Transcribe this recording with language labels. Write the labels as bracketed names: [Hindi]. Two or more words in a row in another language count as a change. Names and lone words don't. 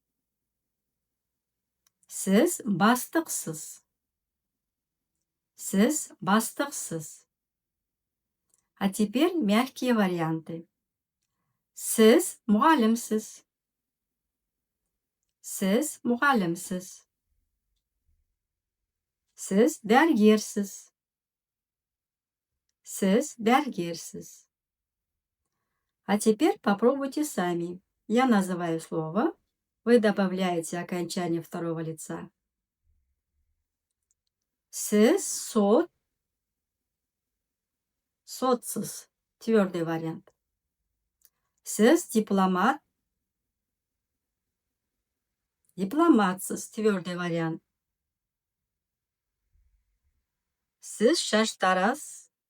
[Kazakh] Сіз бастықсыз. Сіз бастықсыз. [Russian] А теперь мягкие варианты. [Kazakh] Сіз мұғалімсіз. Сіз мұғалімсіз. Сіз дәрігерсіз. Сіз дәрігерсіз. [Russian] А теперь попробуйте сами. Я называю слово. Вы добавляете окончание второго лица. [Kazakh] Сіз сотсыз. [Russian] Твердый вариант. [Kazakh] Сіз дипломат. Дипломатсыз. [Russian] Твердый вариант. [Kazakh] Сіз шаштарас.